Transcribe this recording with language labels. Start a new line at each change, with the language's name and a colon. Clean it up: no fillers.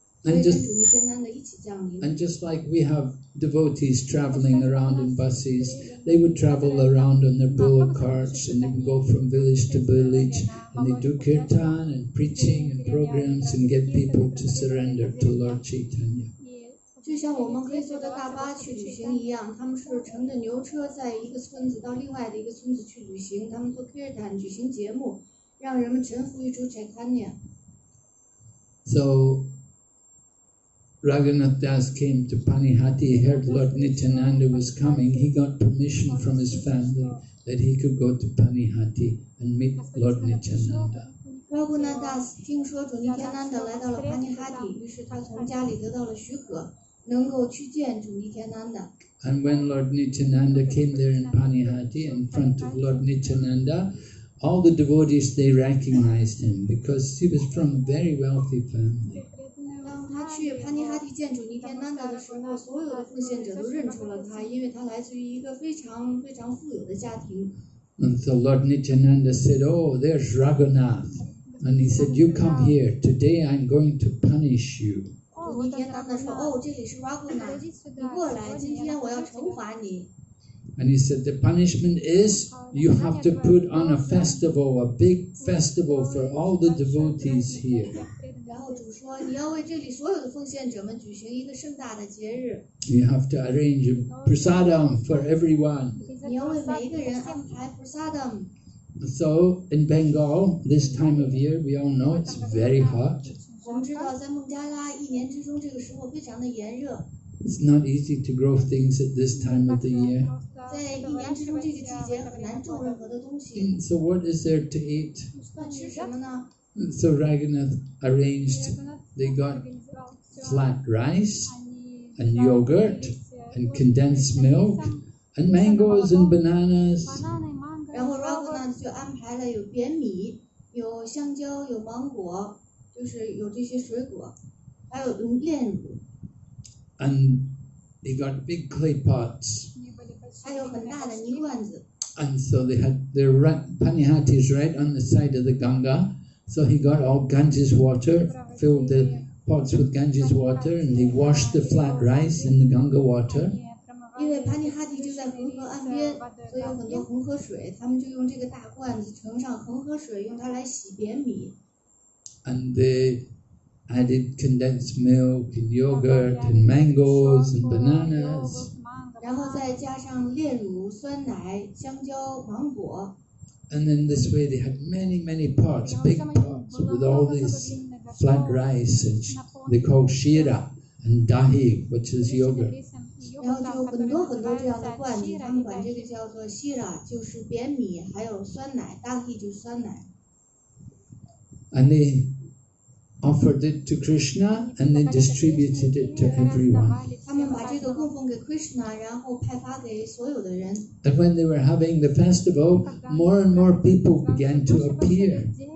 English: And just like we have devotees traveling around in buses, they would travel around on their bullock carts, and they would go from village to village, and they do kirtan and preaching and programs and get people to surrender to Lord Chaitanya.
Chinese: 就像我们可以坐着大巴去旅行一样，他们是乘着牛车在一个村子到另外的一个村子去旅行，他们做 kirtan 举行节目，让人们臣服于主 Chaitanya。
English: So Ragunath Das came to Panihati, he heard Lord Nityananda was coming, he got permission from his family that he could go to Panihati and meet Lord Nityananda.
Chinese: Ragunath Das 听说主尼天南的来到了帕尼哈蒂，于是他从家里得到了许可，能够去见主尼天南的。
English: And when Lord Nityananda came there in Panihati in front of Lord Nityananda, all the devotees, they recognized him because he was from a very wealthy family.
Chinese: 当他去帕尼哈蒂见主尼天南的时候，所有的奉献者都认出了他，因为他来自于一个非常非常富有的家庭。
English: And so Lord Nityananda said, "Oh, there's Ragunath." And he said, "You come here. Today I'm going to punish you."
Chinese: 主尼天南的说：“哦，这里是 Ragunath， 你过来，今天我要惩罚你。”
English: And he said, the punishment is you have to put on a festival, a big festival for all the devotees here.
Chinese: 然后主说，你要为这里所有的奉献者们举行一个盛大的节日。
English: You have to arrange a prasadam for everyone.
Chinese: 你要为每一个人安排 prasadam。
English: So in Bengal, this time of year, we all know it's very hot.
Chinese: 我我们知道在孟加拉一年之中这个时候非常的炎热。
English: It's not easy to grow things at this time of the year.
Chinese: 在一年之中这个季节很难种任何的东西。
English: So what is there to eat?
Chinese: 那吃什么呢？
English: So Ragunath arranged, they got flat rice and yogurt and condensed milk and mangoes and bananas.
Chinese: 然后 Ragunath 就安排了有扁米、有香蕉、有芒果，就是有这些水果，还有炼乳。
English: And they got big clay pots.
Chinese: 还有很大的泥罐子。
English: And so they had their Panihatis right on the side of the Ganga. So he got all Ganges water, filled the pots with Ganges water, and they washed the flat rice in the Ganga water.
Chinese: 因为帕尼哈蒂就在恒河岸边，所以有很多恒河水，他们就用这个大罐子盛上恒河水，用它来洗扁米。
English: And they added condensed milk and yogurt and mangoes and bananas.
Chinese: 然后再加上炼乳、酸奶、香蕉、芒果。
English: And then this way they had many, many pots, big pots with all this flat rice, and they call shira and dahi, which is yogurt.
Chinese: 然后就有很多很多这样的罐子，他们管这个叫做 shira， 就是扁米，还有酸奶 ，dahi 就是酸奶。
English: And they offered it to Krishna and they distributed it to everyone.
Chinese: 他们把这个供奉给 Krishna， 然后派发给所有的人。
English: And when they were having the festival, more and more people began to appear.